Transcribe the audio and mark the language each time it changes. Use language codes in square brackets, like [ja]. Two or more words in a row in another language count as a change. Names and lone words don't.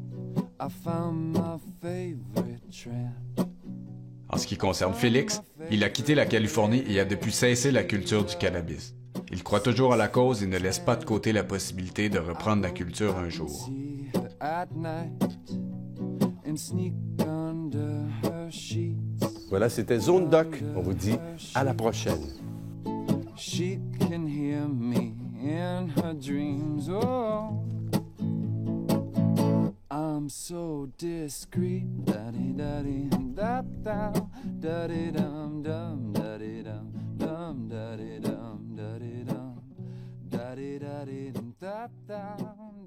[fr] En ce qui concerne Félix, il a quitté la Californie et a depuis cessé la culture du cannabis. Il croit toujours à la cause et ne laisse pas de côté la possibilité de reprendre la culture un jour. Voilà, c'était Zone Doc. On vous dit à la prochaine. [en] She can hear me in her dreams. Oh, I'm so discreet. Da-dee da-dee da da da-dee dum dum da-dee dum dum da-dee dum da-dee dum da-dee da-dee dum da da.